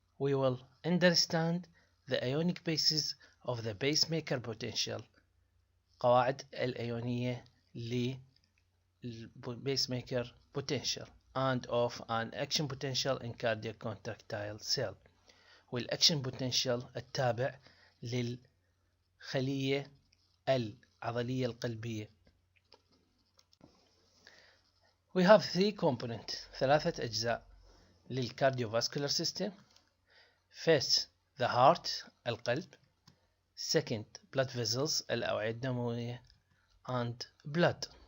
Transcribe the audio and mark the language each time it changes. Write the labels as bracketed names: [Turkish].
[English] We will understand the ionic basis of the pacemaker potential, [Arabic] قواعد الأيونية للpacemaker potential [English] and of an action potential in cardiac contractile cell. [Arabic] والaction potential التابع للخلية العضلية القلبية. [English] We have three components, [Arabic] ثلاثة أجزاء للcardiovascular system. [English] First, the heart القلب. Second, blood vessels [Arabic] الأوعية الدموية [English] and blood.